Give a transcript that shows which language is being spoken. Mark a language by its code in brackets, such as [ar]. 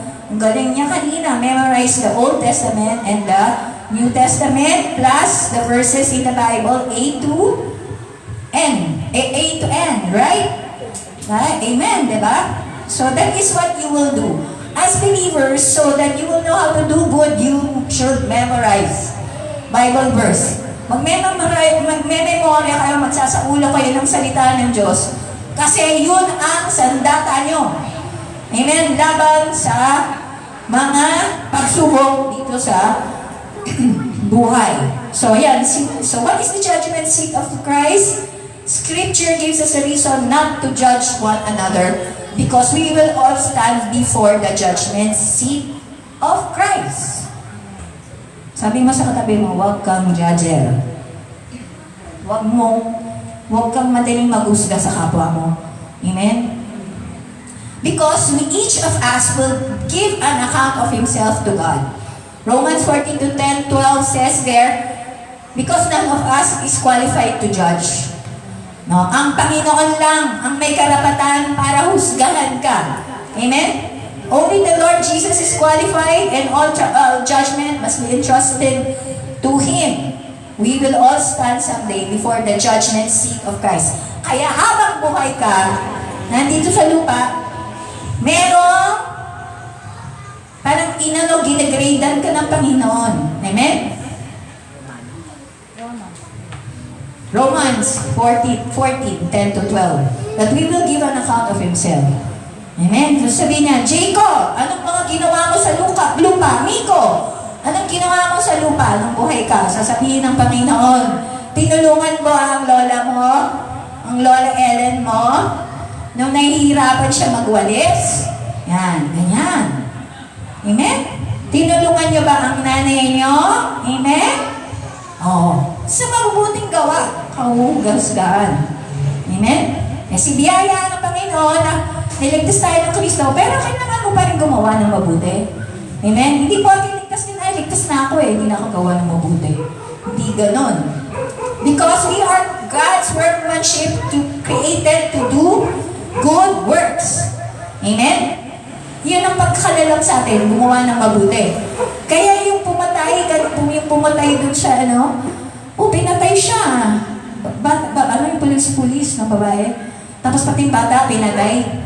[tl] Ang galing niya kanina, [en] memorize the Old Testament and the New Testament plus the verses in the Bible A to N. A to N, right? Amen, [tl] diba? [en] So that is what you will do. As believers, so that you will know how to do good, you should memorize Bible verse. [tl] Magme-memorya kayo, magsasaulo kayo ng salita ng Diyos. Kasi yun ang sandata nyo. Amen? Laban sa mga pagsubok dito sa buhay. So, yan. [en] So, what is the judgment seat of Christ? Scripture gives us a reason not to judge one another because we will all stand before the judgment seat of Christ. [tl] Sabi mo sa katabi mo, huwag kang judger. Huwag kang madaling mag-usga sa kapwa mo. Amen? [en] Because each of us will give an account of himself to God. Romans 14:10-12 says there, because none of us is qualified to judge. [tl] No, ang Panginoon lang ang may karapatan para husgahan ka. Amen? [en] Only the Lord Jesus is qualified and all judgment must be entrusted to Him. We will all stand someday before the judgment seat of Christ. [tl] Kaya habang buhay ka, nandito sa lupa, merong parang ginagradean ka ng Panginoon. Amen? [en] Romans 14:10-12. That we will give an account of Himself. Amen? [tl] So sabihin niya, Jacob, anong mga ginawa mo sa lupa? Miko, anong ginawa mo sa lupa nung buhay ka? Sasabihin ng Panginoon, tinulungan mo ang lola mo, ang lola Ellen mo, nung nahihirapan siya magwalis. Yan, ganyan. Amen? Tinulungan niyo ba ang nanay niyo? Amen? Oo. Sa mabubuting gawa, kahugasgaan. Amen? Kasi biyaya ng Panginoon na niligtas tayo ng Kristo, pero kailangan mo pa rin gumawa ng mabuti. Amen? Hindi po ligtas din, ay ligtas na ako hindi na ako gawa ng mabuti. Hindi ganon. [en] Because we are God's workmanship created to do good works. Amen? [tl] Yun ang pagkakalalang sa atin, gumawa ng mabuti. Kaya yung pumatay dun sa pinatay siya. Ano yung pulis na babae? Tapos pati yung bata, pinatay.